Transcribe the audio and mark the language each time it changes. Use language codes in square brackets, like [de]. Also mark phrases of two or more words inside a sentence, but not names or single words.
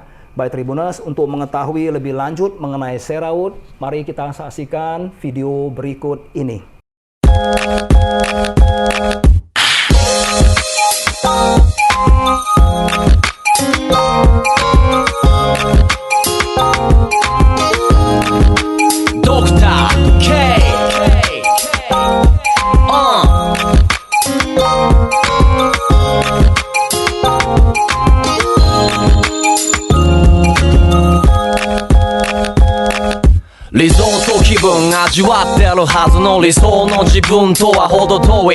[id] Baik Tribuners, untuk mengetahui lebih lanjut mengenai Cera Wood, mari kita saksikan video berikut ini. Dr. K. [ja] 理想と気分味わってるはずの理想の自分とは程遠い。